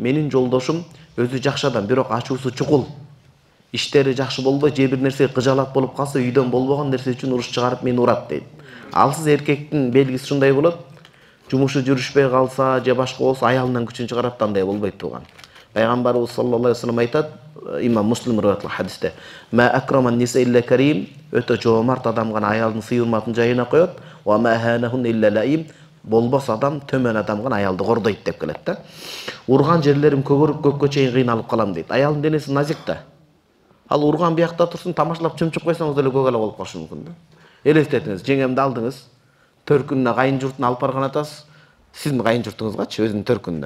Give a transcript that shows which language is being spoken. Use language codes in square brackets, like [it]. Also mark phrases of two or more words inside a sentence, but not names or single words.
[ky] Менин жолдошум өзү жакшы адам, бирок ачуусу чукул. Иштери жакшы болбой, же бир нерсе кыжалат болуп калса, үйдөн болбогон нерсе үчүн уруш чыгарып мени урат дейт. Алсыз эркектин белгиси ушундай болот. Жумушу жүрүшпөй калса, же башка болсо аялынан күчүн чыгарат, андай болбойт турган. Пайгамбарыбыз [ar] صلى الله عليه وسلم [ky] айтат, имам Муслим риваятлык хадисте: [ar] "ما أكرم النساء إلا كريم", [ky] өтө жоомарт адам гана аялдын сый-урматын жайына коёт. [ar] "وما أهانهن إلا لئيم", [ky] болбос адам, төмөн адам гана аялды кордойт деп келет да. Урган жерлерим көгөрүп көккө чейин кыйналып калам дейт. Аялдын денеси назик да. Ал урган биякта турсун, тамашалап чымчып койсоңуз деле көк ала болуп калышы мүмкүн да. Элестетиңиз, жеңемди алдыңыз, төркүнүнө кайын журтуна алып барган атасыз, сиздин кайын журтуңузгачы өзүнүн төркүнүнө.